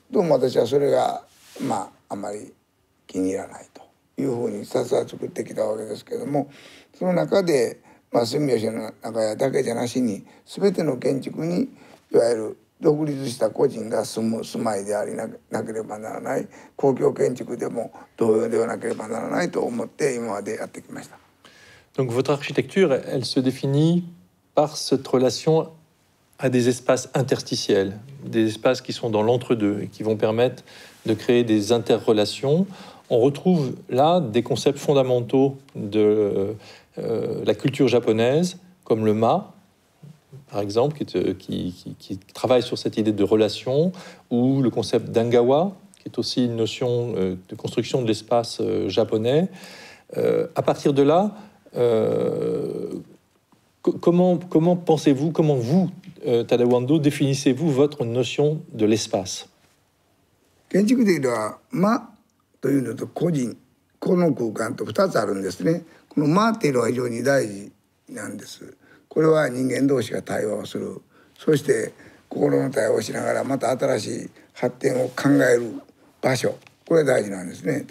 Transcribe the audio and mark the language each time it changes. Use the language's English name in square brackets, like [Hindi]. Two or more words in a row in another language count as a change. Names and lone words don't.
[Japanese] どうも私はそれがあんまり気に入らないというふうに2つは作ってきたわけですけども、その中で住吉の長屋だけじゃなしに全ての建築にいわゆる独立した個人が住まいでありなければならない、公共建築でも同様ではなければならないと思って今までやってきました。 [French] Donc votre architecture, elle se définit par cette relation à des espaces interstitiels, des espaces qui sont dans l'entre-deux et qui vont permettre de créer des interrelations. On retrouve là des concepts fondamentaux de la culture japonaise, comme le ma, par exemple, qui travaille sur cette idée de relation, ou le concept d'angawa, qui est aussi une notion de construction de l'espace japonais. À partir de là, comment pensez-vous, comment vous, Tadao Ando, définissez-vous votre notion de l'espace? [Japanese] 建築的では間というのと個人、この空間と2つあるんですね。この間っていうのは非常に大事なんです。これは人間同士が対話をする、そして心の対話をしながらまた新しい発展を考える場所、これ大事なんですね。